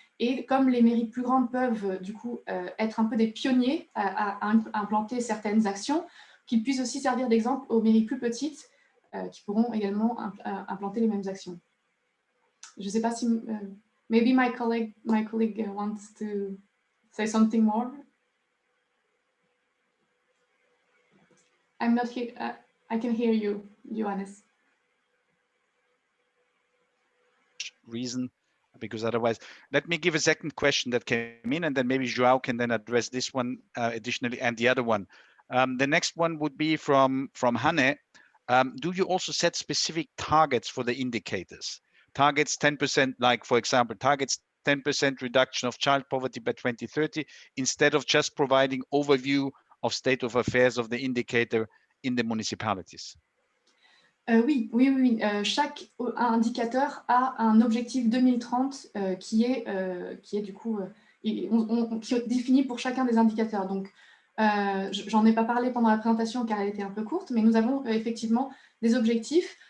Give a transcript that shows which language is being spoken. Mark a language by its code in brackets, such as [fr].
[fr] Et comme les mairies plus grandes peuvent du coup être un peu des pionniers à implanter certaines actions, qu'ils puissent aussi servir d'exemple aux mairies plus petites qui pourront également implanter les mêmes actions. Je ne sais pas si... [en] maybe my colleague wants to say something more. I'm not here. I can hear you, Johannes. Reason, because otherwise, let me give a second question that came in, and then maybe Joao can then address this one additionally and the other one. The next one would be from Hanne. Do you also set specific targets for the indicators? Targets 10%, like for example, targets 10% reduction of child poverty by 2030, instead of just providing overview of state of affairs of the indicator in the municipalities? [fr] Oui. Chaque indicateur a un objectif 2030 qui est du coup qui est défini pour chacun des indicateurs. Donc, j'en ai pas parlé pendant la présentation car elle était un peu courte, mais nous avons effectivement des objectifs.